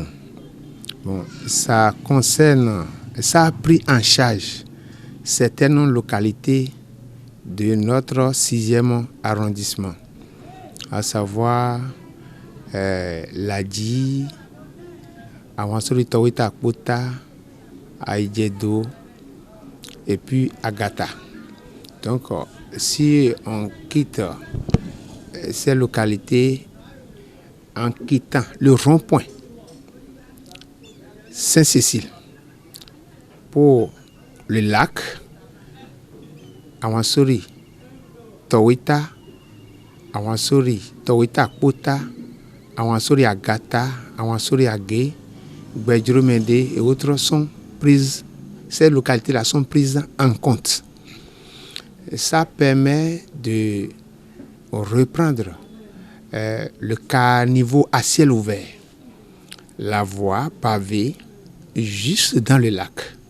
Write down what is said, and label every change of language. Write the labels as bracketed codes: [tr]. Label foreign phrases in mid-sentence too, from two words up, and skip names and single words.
[fr] Bon, ça a pris en charge certaines localités de notre 6e arrondissement, à savoir Ladji, Awansori Tawita Kpota, Aïdjedo et puis Agata. Donc, si on quitte ces localités en quittant le rond-point Saint-Cécile pour le lac, Awansori Tawita, Awansori Tawita Kpota, Awansori Agata, Awansori Agé, Gbedjurumende et autres sont prises, ces localités-là sont prises en compte. Ça permet de reprendre le caniveau à ciel ouvert, la voie pavée juste dans le lac.